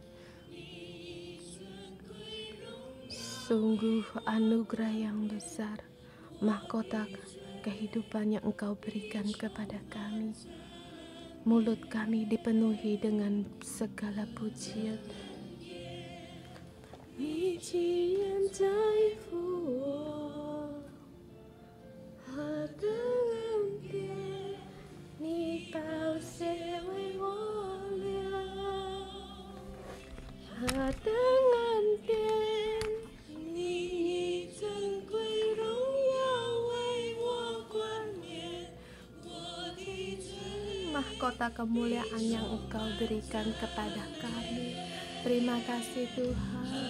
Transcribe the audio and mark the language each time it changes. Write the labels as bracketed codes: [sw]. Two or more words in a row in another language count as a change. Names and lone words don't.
[id] Sungguh anugerah yang besar, mahkota kehidupan yang Engkau berikan kepada kami. Mulut kami dipenuhi dengan segala pujian. [zh] 你既然在乎我，何等恩典！你宝血为我流，何等恩典！你以尊贵荣耀为我冠冕，我的罪。 [id] Mahkota kemuliaan yang Engkau berikan kepada kami. Terima kasih Tuhan.